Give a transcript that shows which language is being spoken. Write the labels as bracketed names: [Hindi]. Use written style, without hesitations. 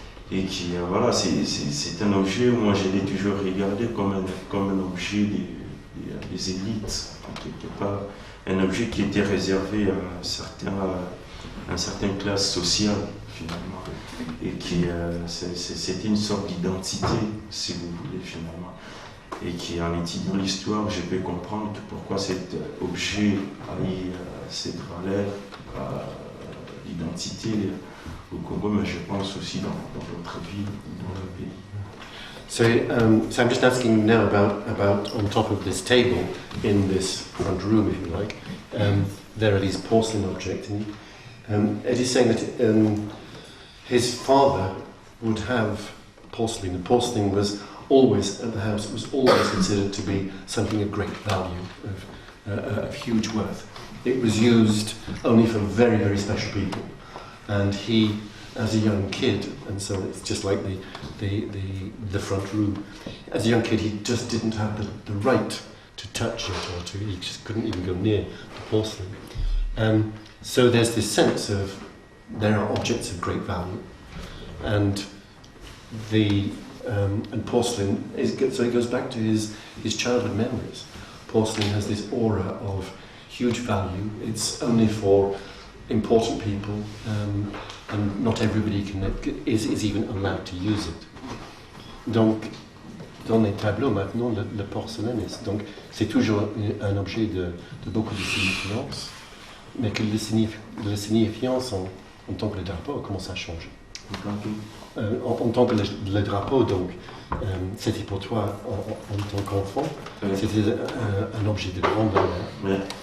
[French] et qui voilà, c'est un objet où moi je l'ai toujours regardé comme un objet des élites, quelque part, un objet qui était réservé à une certaine classe sociale finalement, et qui c'était une sorte d'identité, si vous voulez finalement, et qui, en étudiant l'histoire, je peux comprendre pourquoi cet objet a eu cette valeur, l'identité au Congo, mais je pense aussi dans d'autres villes, dans d'autres pays. [English] So I'm just asking now about on top of this table in this front room, if you like, there are these porcelain objects, and Eddie's saying that his father would have porcelain. The porcelain was always at the house. It was always considered to be something of great value, of huge worth. It was used only for very, very special people, and he, as a young kid, and so it's just like the front room. As a young kid, he just didn't have the right to touch it, or he just couldn't even go near the porcelain. So there's this sense of there are objects of great value, and and porcelain so it goes back to his childhood memories. Porcelain has this aura of huge value. It's only for important people, and not everybody is even allowed to use it. [French] Donc, dans les tableaux maintenant, le [English] porcelain [French] donc c'est toujours un objet de beaucoup de signifiance, mais que la signifiance en tant que le drapeau commence à changer. En tant que le drapeau, donc, c'était pour toi en tant qu'enfant, c'était un objet de grande valeur.